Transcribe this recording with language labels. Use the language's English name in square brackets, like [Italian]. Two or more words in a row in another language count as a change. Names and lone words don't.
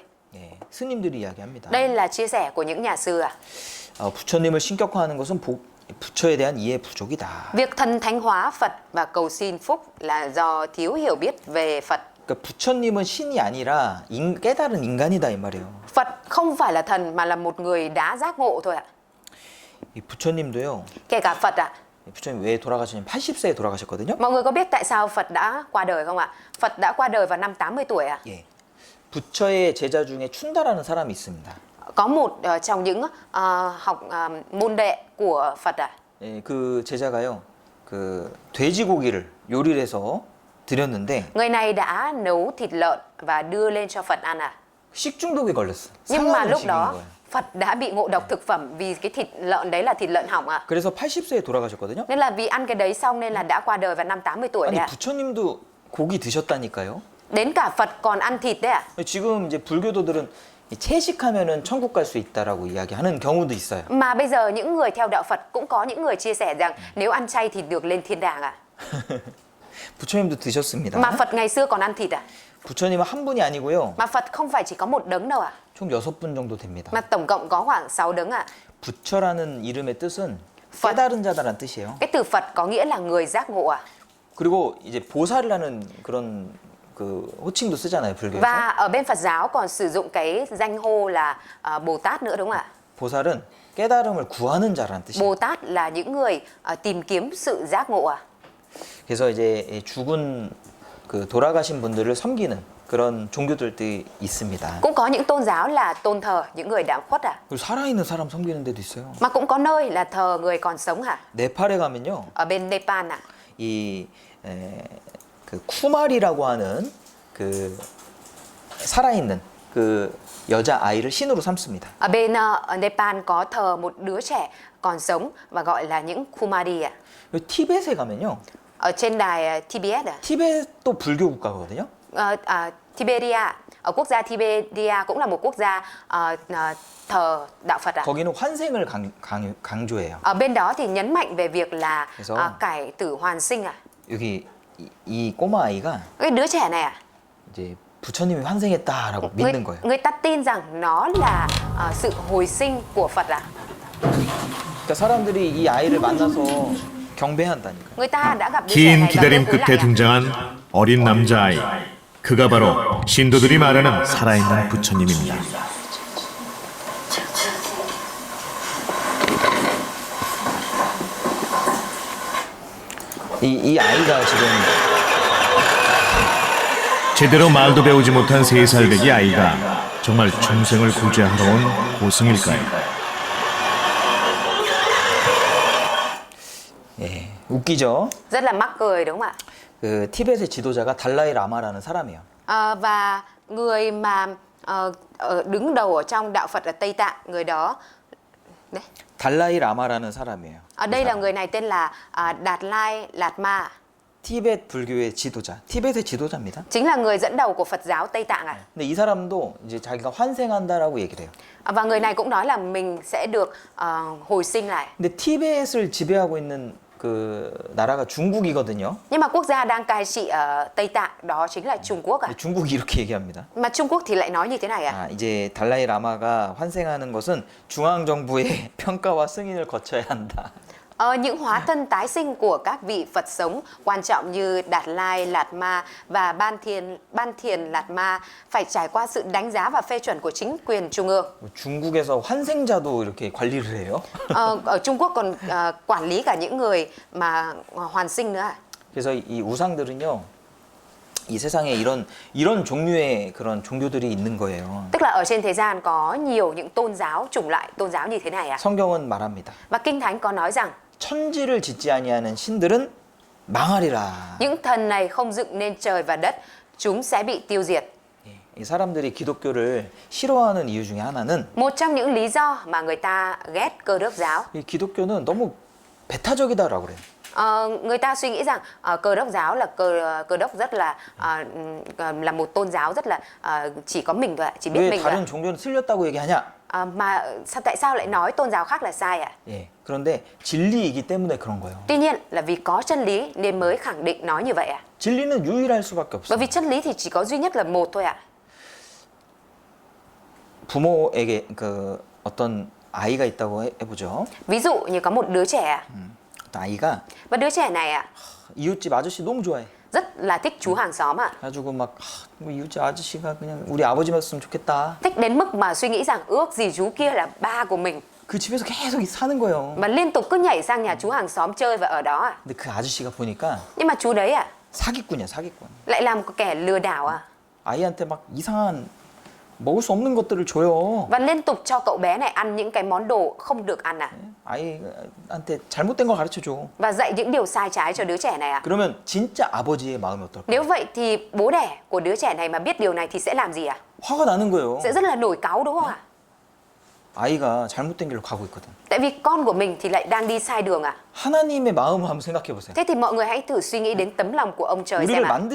[Korean] 예, 스님들이 이야기합니다. [Vietnamese] Đây là chia sẻ của những nhà sư ạ. [Korean] 부처님을 신격화하는 것은 부처에 대한 이해 부족이다. [Vietnamese] Việc thần thánh hóa Phật và cầu xin phúc là do thiếu hiểu biết về Phật. [Korean] 그러니까 부처님은 신이 아니라 깨달은 인간이다 이 말이에요. [Vietnamese] Phật không phải là thần mà là một người đã giác ngộ thôi ạ. [Korean] 이 부처님도요. [Vietnamese] Kể cả Phật ạ. [Korean] 부처님 왜 돌아가셨냐면 80세에 돌아가셨거든요. [Vietnamese] Mọi người có biết tại sao Phật đã qua đời không ạ? Phật đã qua đời vào năm 80 tuổi ạ. [Korean] 예. 부처의 제자 중에 춘다라는 사람이 있습니다. [Vietnamese] Có một trong những môn đệ của Phật ạ. [Korean] 예, 그 제자가요. 그 돼지고기를 요리를 해서 드렸는데 [Vietnamese] Người này đã nấu thịt lợn và đưa lên cho Phật ăn ạ. [Korean] 식중독에 걸렸어. [Vietnamese] Nhưng mà [Korean] 상한 [Vietnamese] lúc [Korean] 음식인 [Vietnamese] đó [Korean] 거예요. [Vietnamese] Phật đã bị ngộ độc thực phẩm vì cái thịt lợn đấy là thịt lợn hỏng ạ. [Korean] 그래서 80세에 돌아가셨거든요. [Vietnamese] Nên là vì ăn cái đấy xong nên là đã qua đời vào năm 80 tuổi [Korean] 아니 [Vietnamese] đấy ạ. [Korean] 부처님도 고기 드셨다니까요. [Vietnamese] Đến cả Phật còn ăn thịt đấy ạ. [Korean] 지금 이제 불교도들은 이 채식하면은 천국 갈 수 있다라고 이야기하는 경우도 있어요. [Vietnamese] Mà bây giờ những người theo đạo Phật cũng có những người chia sẻ rằng nếu ăn chay thì được lên thiên đàng ạ. [Korean] 부처님도 드셨습니다. [Vietnamese] Mà Phật ngày xưa còn ăn thịt ạ. [Korean] 부처님은 한 분이 아니고요. [Vietnamese] Mà Phật không phải chỉ có một đấng đâu ạ. [Korean] 총 6분 정도 됩니다. [Vietnamese] Mà tổng cộng có khoảng 6 đấng ạ. [Korean] 부처라는 이름의 뜻은 [Vietnamese] Phật. [Korean] 깨달은 자다라는 뜻이에요. [Vietnamese] Cái từ Phật có nghĩa là người giác ngộ ạ. [Korean] 그리고 이제 보살이라는 그런 그 호칭도 쓰잖아요, 불교에서. [Vietnamese] Và ở bên Phật giáo còn sử dụng cái danh hô là Bồ Tát nữa đúng không ạ? [Korean] 보살은 깨달음을 구하는 자라는 뜻이에요. [Vietnamese] Bồ Tát là những người tìm kiếm sự giác ngộ ạ. [Korean] 그래서 이제 죽은 그 돌아가신 분들을 섬기는 그런 종교들도 있습니다. [Vietnamese] Cũng có những tôn giáo là tôn thờ những người đã khuất ạ. [Korean] 그리고 살아있는 사람 섬기는 데도 있어요. [Vietnamese] Mà cũng có nơi là thờ người còn sống hả? [Korean] 네팔에 가면요. [Vietnamese] Ở bên Nepal ạ. [Korean] 그 쿠마리라고 하는 그 살아있는 그 여자 아이를 신으로 삼습니다. [Vietnamese] Ở bên Nepal có thờ một đứa trẻ còn sống và gọi là những Kumari ạ. [Korean] 그리고 티벳에 가면요. [Vietnamese] Ở trên đài Tibet ạ. [Korean] 티벳도 불교 국가거든요. [Vietnamese] Tiberia. Ở quốc gia Tiberia cũng là một quốc gia thờ đạo Phật ạ. [Korean] 거기는 환생을 강조해요. [Vietnamese] Ở bên đó thì nhấn mạnh về việc là [Korean] 그래서 [Vietnamese] cải tử hoàn sinh ạ. [Korean] 여기 이 꼬마 아이가 [Vietnamese] Cái đứa trẻ này ạ. [Korean] 이제 부처님이 환생했다라고 믿는 거예요. [Vietnamese] Người ta tin rằng nó là sự hồi sinh của Phật ạ. [Korean] 그러니까 사람들이 이 아이를 만나서 경배한다니까요. [Vietnamese] Người ta đã gặp đứa trẻ [Korean] 긴 [Vietnamese] này và [Korean] 기다림 [Vietnamese] bước cúi [Korean] 끝에 [Vietnamese] lại ạ. [Korean] 등장한 어린 남자아이. 그가 바로 신도들이 말하는 살아있는 부처님입니다. 이 아이가 지금 제대로 말도 배우지 못한 3살배기 아이가 정말 중생을 구제하러 온 고승일까요? 예, 웃기죠? [Vietnamese] Rất là mắc cười đúng không ạ? [Korean] 그 티벳의 지도자가 달라이 라마라는 사람이에요. [Vietnamese] Và người mà đứng đầu ở trong đạo Phật ở Tây Tạng, người đó đấy. [Korean] 달라이 라마라는 사람이에요. [Vietnamese] Ở đây là người này tên là Đạt Lai Lạt Ma. [Korean] 티벳 불교의 지도자, 티벳의 지도자입니다. [Vietnamese] Chính là người dẫn đầu của Phật giáo Tây Tạng ạ. [Korean] 근데 이 사람도 이제 자기가 환생한다라고 얘기를 해요. [Vietnamese] Và người này cũng nói là mình sẽ được hồi sinh lại. [Korean] 근데 티벳을 지배하고 있는 그 나라가 중국이거든요. [Vietnamese] Nhưng mà quốc gia đang cai trị ở Tây Tạng đó chính là Trung Quốc à? [Korean] 근데 중국이 이렇게 얘기합니다. [Vietnamese] Mà Trung Quốc thì lại nói như thế này à? [Korean] 아, 이제 달라이 라마가 환생하는 것은 중앙 정부의 평가와 승인을 거쳐야 한다. [Vietnamese] Những hóa thân tái sinh của các vị Phật sống quan trọng như Đạt Lai, Lạt Ma và Ban Thiền Lạt Ma phải trải qua sự đánh giá và phê chuẩn của chính quyền trung ương. [Korean] 중국에서 환생자도 이렇게 관리를 해요. [Vietnamese] Ở Trung Quốc còn quản lý cả những người mà hoàn sinh nữa. [Korean] 그래서 이 우상들은요, 이 세상에 이런 종류의 그런 종교들이 있는 거예요. [Vietnamese] Tức là ở trên thế gian có nhiều những tôn giáo, chủng loại tôn giáo như thế này à? [Korean] 성경은 말합니다. [Vietnamese] Và Kinh Thánh có nói rằng [Korean] 천지를 짓지 아니하는 신들은 망하리라. [Vietnamese] những thần này không dựng nên trời và đất, chúng sẽ bị tiêu diệt. [Korean] 예, 이 사람들이 기독교를 싫어하는 이유 중에 하나는 [Vietnamese] Một trong những lý do mà người ta ghét Cơ đốc giáo, [Korean] 이 기독교는 너무 배타적이다라고 그래요. [Vietnamese] người ta suy nghĩ rằng Cơ đốc giáo là Cơ đốc rất là một tôn giáo rất là chỉ có mình thôi ạ, chỉ biết [Korean] 왜 [Vietnamese] mình thôi [Korean] 다른 종교는 틀렸다고 얘기하냐? [Vietnamese] ạ. Mà tại sao lại nói tôn giáo khác là sai ạ? [Korean] 예, 그런데 진리이기 때문에 그런 거예요. [Vietnamese] Tuy nhiên là vì có chân lý nên mới khẳng định nói như vậy ạ. [Korean] 진리는 유일할 수밖에 없어요. [Vietnamese] Bởi vì chân lý thì chỉ có duy nhất là một thôi ạ. [Korean] 부모에게 그 어떤 아이가 있다고 해보죠. [Vietnamese] Ví dụ như có một đứa trẻ ạ. [Korean] 어떤 아이가 [Vietnamese] Và đứa trẻ này ạ [Korean] 이웃집 아저씨 너무 좋아해. [Vietnamese] rất là thích chú hàng xóm ạ. [Korean] 가지고 막 뭐 이웃집 아저씨가 그냥 우리 아버지였으면 좋겠다. [Vietnamese] Thích đến mức mà suy nghĩ rằng ước gì chú kia là ba của mình. [Korean] 그 집에서 계속 사는 거예요. [Vietnamese] Mà liên tục cứ nhảy sang nhà chú hàng xóm chơi và ở đó ạ. [Korean] 근데 그 아저씨가 보니까 [Vietnamese] Nhưng mà chú đấy ạ [Korean] 사기꾼이야, 사기꾼. [Vietnamese] lại là một kẻ lừa đảo à. [Korean] 아이한테 막 이상한 먹을 수 없는 것들을 줘요. [Vietnamese] Và liên tục cho cậu bé này ăn những cái món đồ không được ăn à. [Korean] 아이한테 잘못된 걸 가르쳐 줘. [Vietnamese] Và dạy những điều sai trái cho đứa trẻ này à. [Korean] 그러면 진짜 아버지의 마음이 어떨까? [Vietnamese] Nếu vậy thì bố đẻ của đứa trẻ này mà biết điều này thì sẽ làm gì à? [Korean] 화가 나는 거예요. [Vietnamese] Sẽ rất là nổi cáu đúng không ạ? [Korean] 아이가 잘못된 길로 가고 있거든. [Vietnamese] Tại vì con của mình thì lại đang đi sai đường à. [Korean] 하나님의 마음을 한번 생각해 보세요. [Vietnamese] Thế thì mọi người hãy thử suy nghĩ đến tấm lòng của ông trời [Korean] 우리를 [Vietnamese] xem ạ.